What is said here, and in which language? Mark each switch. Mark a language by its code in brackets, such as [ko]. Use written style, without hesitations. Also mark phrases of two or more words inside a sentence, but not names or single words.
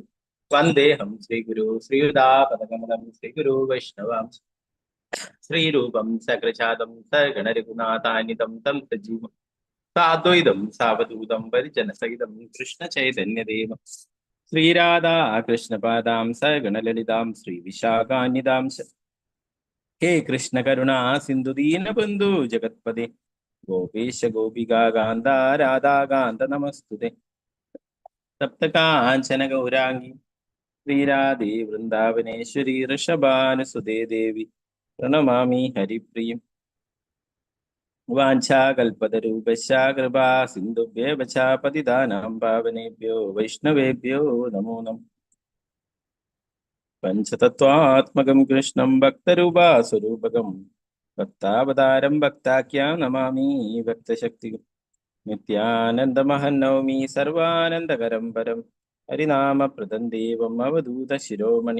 [sa] വന്ദേഹം ശ്രീഗുരു ശ്രീയുതാപദകമലം ശ്രീഗുരു വൈഷ്ണവാം ശ്രീരൂപം സകലജാതം സഗണരഘുനാഥാന്വിതം തം സജീവം സാദ്വൈതം സാവധൂതം പരിജനസഹിതം കൃഷ്ണ ചൈതന്യദേവം ശ്രീരാധാ കൃഷ്ണപാദാം സഗണലളിതാം ശ്രീവിശാഖാന്വിതാം ഹേ കൃഷ്ണ കരുണാ സിന്ധു ദീനബന്ധു ജഗത്പദേ ഗോപേശ ഗോപികാ കാന്ത രാധാകാന്ത നമസ്തുതേ. സപ്തകാഞ്ചന ഗൗരാംഗി ശ്രീരാധേ വൃന്ദാവനേശ്വരി ഋഷഭാനുസുതേ ദേവി പ്രണമാമി ഹരിപ്രിയം. വാഞ്ചാകൽപതരൂപശ്ച കൃപാ സിന്ധുഭ്യേവ ച പതിതാനാം പാവനേഭ്യോ വൈഷ്ണവേഭ്യോ നമോ നമഃ. പഞ്ചതത്വാത്മകം കൃഷ്ണം ഭക്തരൂപാസ്വരൂപകം ഭക്താവതാരം ഭക്താഖ്യാം നമാമി ഭക്തശക്തികം. നിത്യാനന്ദമഹം നൗമി സർവാനന്ദകരം പരം ഹരിനാമപ്രദം ദേവം അവധൂത ശിരോമണി.